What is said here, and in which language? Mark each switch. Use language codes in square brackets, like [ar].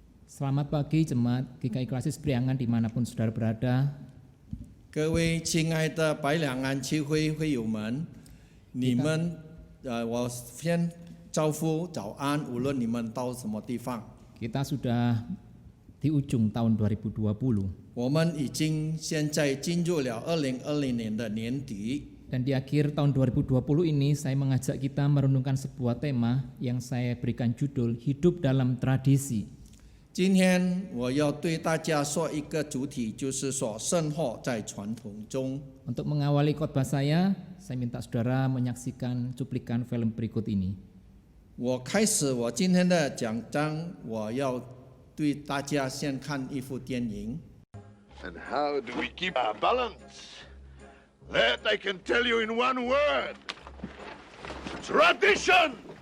[id] Selamat pagi jemaat GKI Klasis Priangan dimanapun saudara berada. [zh] 各位亲爱的白两岸区会会友们，你们我先招呼早安，无论你们到什么地方。 [id] Kita sudah di ujung tahun 2020. [zh] 我们已经现在进入了2020年的年底。 [id] Dan di akhir tahun 2020 ini saya mengajak kita merenungkan sebuah tema yang saya berikan judul Hidup dalam Tradisi. [zh] 今天我要对大家说一个主题，就是说生活在传统中。 [id] Untuk mengawali khotbah saya minta saudara menyaksikan cuplikan film berikut ini. [zh] 我开始我今天的讲章，我要对大家先看一部电影。 [en] And how do we keep our balance? That I can tell you in one word. Tradition!